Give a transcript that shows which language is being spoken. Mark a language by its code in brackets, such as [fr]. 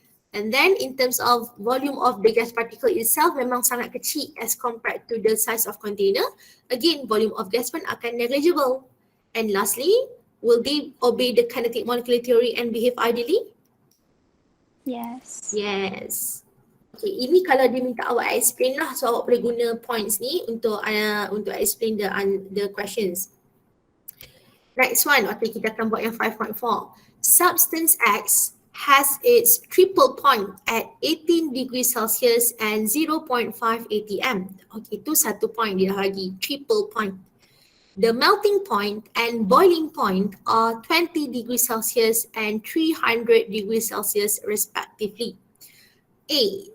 [en] And then in terms of volume of the gas particle itself [ms] memang sangat kecil [en] as compared to the size of container. Again, volume of gas pun akan negligible. And lastly, will they obey the kinetic molecular theory and behave ideally? Yes. Yes. [ms] Okay, ini kalau dia minta awak explain lah, so awak boleh guna points ni untuk explain the questions. Next one, okay, kita akan buat yang 5.4. [en] Substance X has its triple point at 18 degrees Celsius and 0.5 atm. Okay, [ms] itu satu point dia lagi, [en] triple point. The melting point and boiling point are 20 degrees Celsius and 300 degrees Celsius respectively. A.